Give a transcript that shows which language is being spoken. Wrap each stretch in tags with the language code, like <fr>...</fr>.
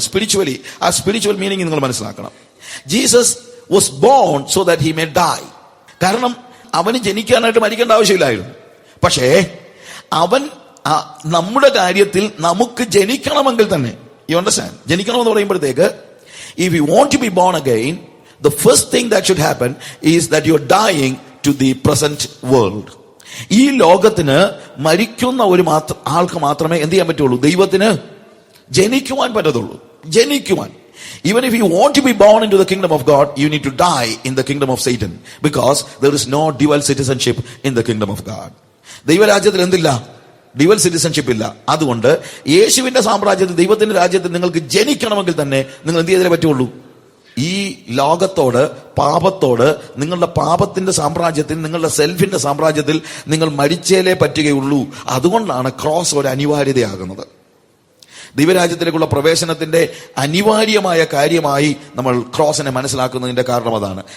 <en>spiritually,</en> <ml>ആ spiritual meaning നിങ്ങൾ മനസ്സിലാക്കണം.</ml> <en>Jesus was born so that he may die.</en> <ml>കാരണം അവന് ജനിക്കാനായിട്ട് മരിക്കേണ്ട ആവശ്യമില്ലായിരുന്നു. പക്ഷേ അവൻ നമ്മുടെ കാര്യത്തിൽ നമുക്ക് ജനിക്കണമെങ്കിൽ തന്നെ,</ml> <en>You understand?</en> <ml>ജനിക്കണമെന്ന് പറയുമ്പോഴത്തേക്ക്</ml> <en>If you want to be born again, the first thing that should happen is that you're dying to the present world.</en> <ml>ഈ ലോകത്തിന് മരിക്കുന്ന ഒരു ആൾക്ക് മാത്രമേ എന്ത് ചെയ്യാൻ പറ്റുള്ളൂ? ദൈവത്തിന് ജനിക്കുവാൻ പറ്റത്തുള്ളൂ. ജനിക്കുവാൻ.</ml> <en>Even if you want to be born into the kingdom of God, you need to die in the kingdom of Satan, because there is no dual citizenship in the kingdom of God.</en> <ml>ദൈവരാജ്യത്തിൽ എന്തില്ല? Dual citizenship ഇല്ല. അതുകൊണ്ട് യേശുവിന്റെ സാമ്രാജ്യത്തിൽ, ദൈവത്തിന്റെ രാജ്യത്തിൽ നിങ്ങൾക്ക് ജനിക്കണമെങ്കിൽ തന്നെ നിങ്ങൾ എന്ത് ചെയ്തേ പറ്റുള്ളൂ? ഈ ലോകത്തോട്, പാപത്തോട്, നിങ്ങളുടെ പാപത്തിന്റെ സാമ്രാജ്യത്തിൽ, നിങ്ങളുടെ സെൽഫിന്റെ സാമ്രാജ്യത്തിൽ നിങ്ങൾ മരിച്ചേലേ പറ്റുകയുള്ളൂ. അതുകൊണ്ടാണ് ക്രോസ് ഒരു അനിവാര്യതയാകുന്നത്. ദൈവരാജ്യത്തിലേക്കുള്ള പ്രവേശനത്തിന്റെ അനിവാര്യമായ കാര്യമായി നമ്മൾ ക്രോസിനെ മനസ്സിലാക്കുന്നതിന്റെ കാരണം അതാണ്.</ml>